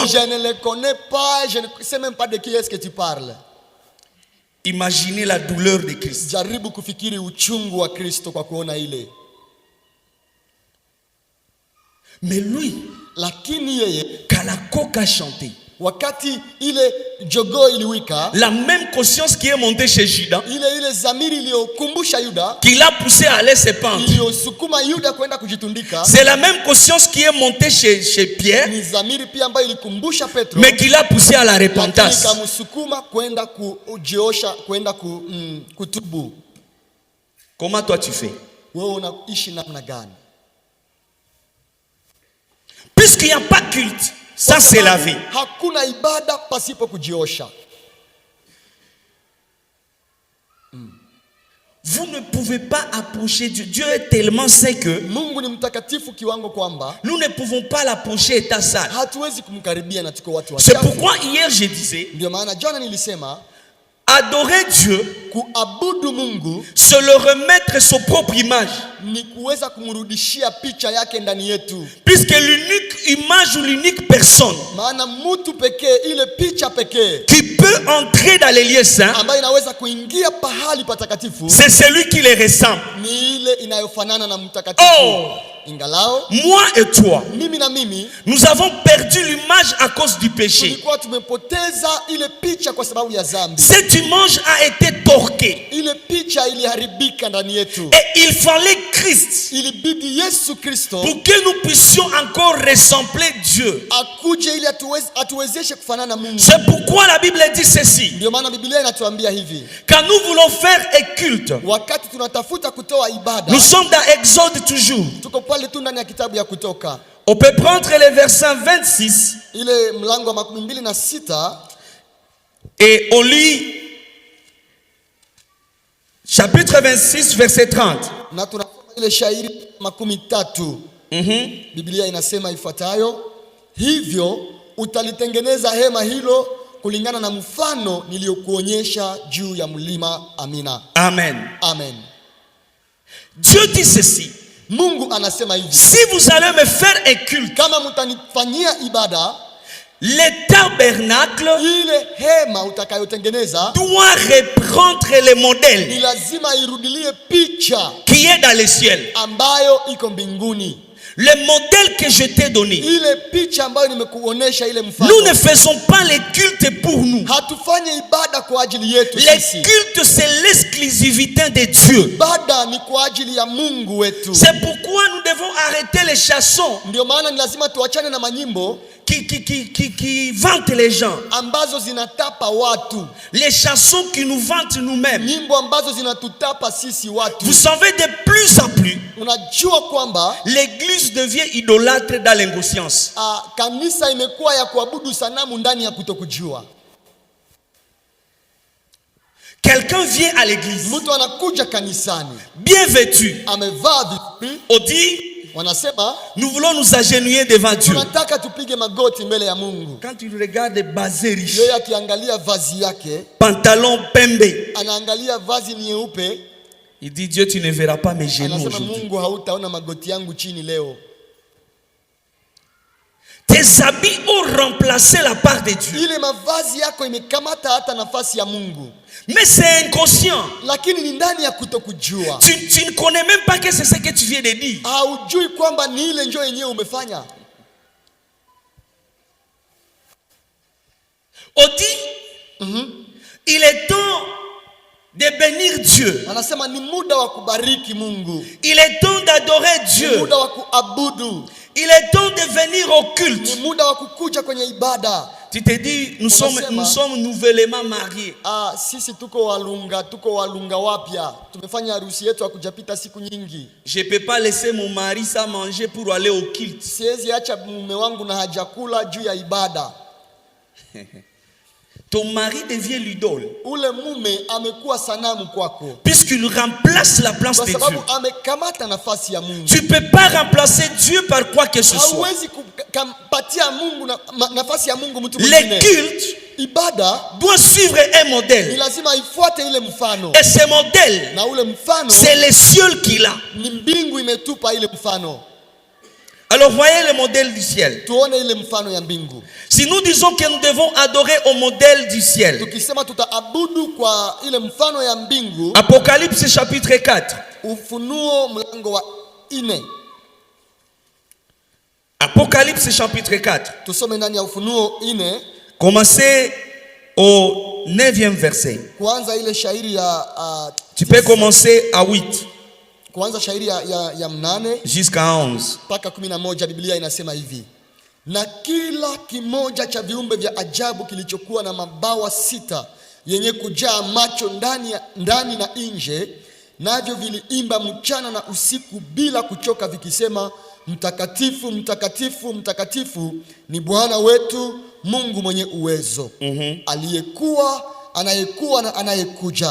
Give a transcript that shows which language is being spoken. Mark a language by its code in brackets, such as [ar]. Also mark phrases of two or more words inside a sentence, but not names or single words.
[fr] Je ne le connais pas, je ne sais même pas de qui est-ce que tu parles. Imaginez la douleur de Christ. Mais lui, Kalakok a chanté. [sw] wakati ile jogoo iliwika, [fr] la même conscience qui est montée chez Judas, [sw] ile zamiri iliyokumbusha Yuda, [fr] qui l'a poussé à aller se pendre, [sw] iliyosukuma Yuda kwenda kujitundika, [fr] c'est la même conscience qui est montée chez Pierre, [sw] ni zamiri pia ambayo ilikumbusha Petro, [fr] mais qui l'a poussé à la repentance. [sw] Ikamsukuma kwenda kujiosha, kwenda kutubu. [fr] Comment toi tu fais? [sw] Wewe unaishi namna gani? [fr] Puisqu'il n'y a pas culte, ça c'est la vie. [sw] Hakuna ibada pasipo kujiosha. [fr] Vous ne pouvez pas approcher Dieu. Dieu est tellement saint que [sw] Mungu ni mtakatifu kiwango kwamba [fr] nous ne pouvons pas l'approcher état sale. [sw] Hatuwezi kumkaribia na tuko watu wachafu. [fr] C'est pourquoi hier je disais, [sw] ndio maana jana nilisema, [fr] adorer Dieu, [sw] kuabudu Mungu, [fr] se le remettre son propre image, [sw] ni kuweza kumrudishia picha yake ndani yetu. [fr] Puisque l'unique image ou l'unique personne [sw] maana mtu pekee, ile picha pekee [fr] qui peut entrer dans les lieux saints, [sw] ambayo inaweza kuingia pahali patakatifu, [fr] c'est celui qui les ressemble. [sw] Ni ile inayofanana na mtakatifu. Oh, ingalao [fr] moi et toi, [sw] mimi na mimi, [fr] nous avons perdu l'image à cause du péché. [sw] Tulikuwa tumepoteza ile picha kwa sababu ya dhambi. [fr] Cette image a été torquée. [sw] Ile picha iliharibika ndani yetu. [fr] Et il fallait Christ, [sw] ilibidi Yesu Kristo, [fr] pour que nous puissions encore ressembler Dieu. [sw] Akuje ili atuwezeshe kufanana Mungu. [fr] C'est pourquoi la Bible dit ceci. [sw] Ndio maana Biblia inatuambia hivi. [fr] Quand nous voulons faire un culte, [sw] wakati tunatafuta kutoa ibada, [fr] nous sommes dans Exode toujours. [sw] Tuko pale tu ndani ya kitabu ya Kutoka. [fr] On peut prendre les versets 26. [sw] Ile mlango wa 26 [fr] et on lit chapitre 26 verset 30. [sw] Na tunasoma ile shairi 30. Biblia inasema ifuatayo: hivyo utalitengeneza hema hilo kulingana na mfano niliokuonyesha juu ya mlima. Amina. Amen. Amen. [fr] Dieu dit ceci. [sw] Mungu anasema hivi: [fr] si vous allez me faire un culte, [sw] kama mtanifanyia ibada, [fr] le tabernacle, [sw] ile hema utakayotengeneza, [fr] doit reprendre le modèle, [sw] ni lazima irudilie picha [fr] qui est dans le ciel, [sw] ambayo iko mbinguni. [fr] Le modèle que je t'ai donné. [sw] Ile picha ambayo nimekuonesha, ile mfano. [fr] Nous ne faisons pas les cultes pour nous. [sw] Hatufanye ibada kwa ajili yetu [fr] les [sw] sisi. [fr] cultes c'est l'exclusivité de Dieu. [sw] Ibada ni kwa ajili ya Mungu wetu. [fr] C'est pourquoi nous devons arrêter les chansons. [sw] Ndio maana ni lazima tuachane na manyimbo [fr] qui vantent les gens, [sw] ambazo zinatapa watu, [fr] les chansons qui nous vantent nous-mêmes. [sw] Nyimbo ambazo zinatutapa sisi watu. [fr] Vous savez, de plus en plus, [sw] unajua kwamba [fr] l'église devient idolâtre dans l'inconscience. [sw] Kanisa imekuwa ya kuabudu sanamu ndani ya kutokujua. [fr] Quelqu'un vient à l'église, [sw] mtu anakuja kanisani, [fr] bien vêtu, [sw] amevaa vizuri, [fr] on dit [sw] wanasema [fr] nous voulons nous agenouiller devant Dieu. [sw] Tunataka tupige magoti mbele ya Mungu. [fr] Quand tu regardes basé riche, [sw] yeye akiangalia vazi yake, pantalon pembe, anaangalia vazi nyeupe, [fr] il dit Dieu, tu ne verras pas mes genoux aujourd'hui. [sw] Mungu, hautaona magoti yangu chini leo. [fr] Tes habits ont remplacé la part de Dieu. [sw] Ile mavazi yako imekamata hata nafasi ya Mungu. [fr] Mais c'est inconscient. [sw] Lakini ni ndani ya kutokujua. [fr] Tu ne connais même pas que c'est ce que tu viens de dire. [sw] Haujui kwamba ni ile njoo yenyewe umefanya. [fr] On dit il est temps de bénir Dieu. [sw] Anasema ni muda wa kubariki Mungu. [fr] Il est temps d'adorer Dieu. [sw] Ni muda wa kuabudu. [fr] Il est temps de venir au culte. [sw] Ni muda wa kukuja kwenye ibada. [fr] Tu te dis nous sommes nouvellement mariés. [sw] Sisi tuko walunga wapya. Tumefanya harusi yetu hakujapita siku nyingi. [fr] Je peux pas laisser mon mari sans manger pour aller au culte. [sw] Siwezi acha mume wangu na hajakula juu ya ibada. [fr] Ton mari devient l'idole. [sw] Ule mume amekuwa sanamu kwako. [fr] Puisqu'il remplace la place de Dieu. [sw] Kwa sababu amekamata nafasi ya Mungu. [fr] Tu peux pas remplacer Dieu par quoi que ce soit. [sw] Hauwezi kumpatia Mungu nafasi ya Mungu mtu mwingine. [fr] Les cultes, [sw] ibada, [fr] doit suivre un modèle. [sw] Ni lazima ifuate ile mfano. [fr] Et ce modèle, [sw] na ule mfano, [fr] c'est le ciel qu'il a. [sw] Ni mbingu imetupa ile mfano. [fr] Alors voyez le modèle du ciel. [sw] Tuone ile mfano ya mbingu. [fr] Si nous disons que nous devons adorer au modèle du ciel, [sw] tukisema tutaabudu kwa ile mfano ya mbingu, [fr] Apocalypse chapitre 4, [sw] Ufunuo mlango wa 4. [fr] Apocalypse chapitre 4, [sw] tusome ndani ya Ufunuo 4. [fr] Commencez au 9e verset. [sw] Kuanza ile shairi ya [fr] tu peux commencer à 8. [sw] Kuanza shairi ya 8 [fr] jusqu'à 11. [sw] Mpaka 11. Biblia inasema hivi: na kila kimoja cha viumbe vya ajabu kilichokuwa na mabawa 6 yenye kujaa macho ndani na nje, navyo viliimba mchana na usiku bila kuchoka vikisema, mtakatifu, mtakatifu, mtakatifu ni Bwana wetu Mungu mwenye uwezo, aliyekuwa, anayekuwa na anayekuja.